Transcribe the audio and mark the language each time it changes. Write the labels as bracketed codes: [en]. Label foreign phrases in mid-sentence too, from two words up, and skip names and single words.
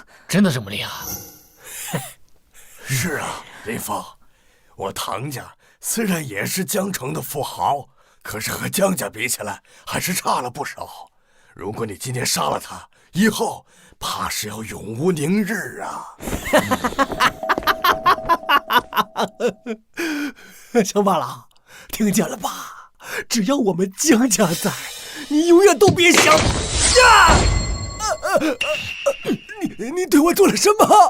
[zh] 真的這麼厲害？是啊，林峰，我唐家雖然也是江城的富豪，可是和江家比起來，還是差了不少。如果你今天殺了他，以後怕是要永無寧日啊！鄉巴佬，聽見了吧？只要我們江家在，你永遠都別想呀！你對我做了什麼？